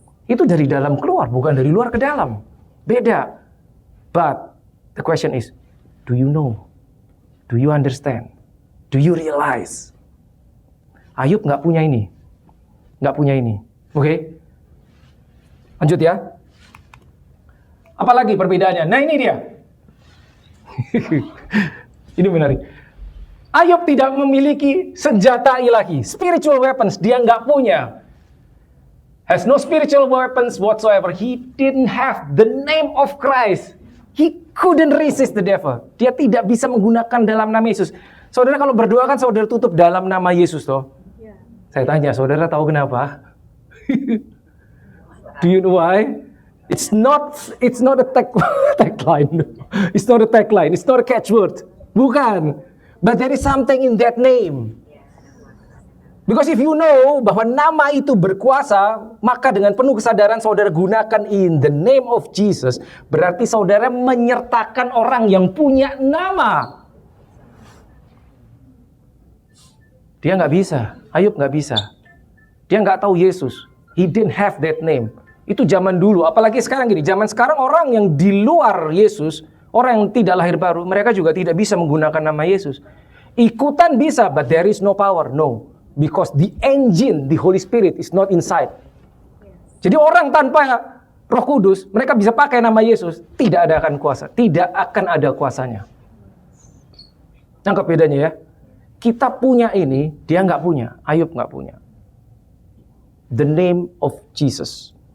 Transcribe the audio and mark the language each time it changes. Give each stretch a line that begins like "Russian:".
Indonesian: Itu dari dalam keluar, bukan dari luar ke dalam. Beda.
English: But the question is, do you know? Do you understand? Do you realize?
Indonesian: Ayub nggak punya ini. Nggak punya ini. Oke? Lanjut ya. Apalagi perbedaannya? Nah ini dia. Ini menarik. Ayub tidak memiliki senjata ilahi.
English: Spiritual weapons.
Indonesian: Dia nggak punya.
English: Has no spiritual weapons whatsoever. He didn't have the name of Christ. He couldn't resist the devil.
Indonesian: Dia tidak bisa menggunakan dalam nama Yesus. Saudara kalau berdoa kan saudara tutup dalam nama Yesus toh. Saya tanya, saudara tahu kenapa?
English: Do you know why? It's not a tagline. It's not a tagline. It's not a catchword.
Indonesian: Bukan.
English: But there is something in that name. Because if you know
Indonesian: bahwa nama itu berkuasa, maka dengan penuh kesadaran saudara gunakan
English: in the name of Jesus,
Indonesian: berarti saudara menyertakan orang yang punya nama. Dia nggak bisa. Ayub nggak bisa. Dia nggak tahu Yesus.
English: He didn't have that name.
Indonesian: Itu zaman dulu. Apalagi sekarang gini. Zaman sekarang orang yang di luar Yesus, orang yang tidak lahir baru, mereka juga tidak bisa menggunakan nama Yesus. Ikutan bisa,
English: but there is no power. No. Because the engine, the Holy Spirit is not inside.
Indonesian: Jadi orang tanpa Roh Kudus, mereka bisa pakai nama Yesus, tidak ada akan kuasa. Tidak akan ada kuasanya. Nangkep bedanya ya? Kita punya ini, dia nggak punya. Ayub nggak punya.
English: The name of Jesus.